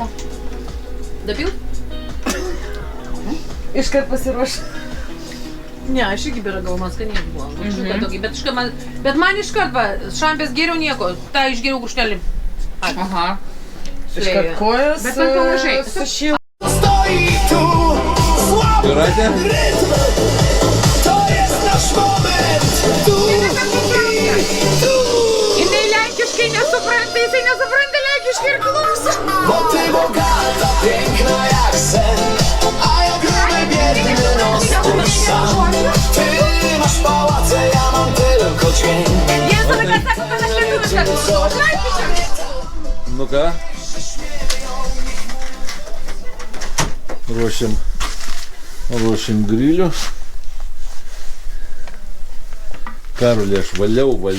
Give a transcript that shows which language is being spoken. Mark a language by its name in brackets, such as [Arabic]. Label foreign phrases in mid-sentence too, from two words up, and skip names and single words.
[Lithuanian] Dapilt? Iškart pasiruoš. Ne, aš irgi beragau, man skaniai buvo. Šilta tokį, bet man iškart, va, šampės geriau nieko, tą išgeriau gurkšnelį. Aha. Iškart kojas. Bet man pamažai. Sušildė. [Polish] Stoi tu, słaby [Lithuanian] Jūratė? [Polish] rytm. To jest nasz moment. Tu i tu. [Lithuanian] Jinai lenkiškai nesupranta, jisai nesupranta lenkiškai ir klauso. [Polish] Bo ty bogata, piękna jak sen. A ja gruby, biedny, rozpuść sam. Ty masz pałace, ja mam tylko cień. [Lithuanian] Jie visą laiką sako, kad aš lietuvišką klausau. Aš lenkišką. Nu ką? Ruošiam grilių. Karolį aš valiau.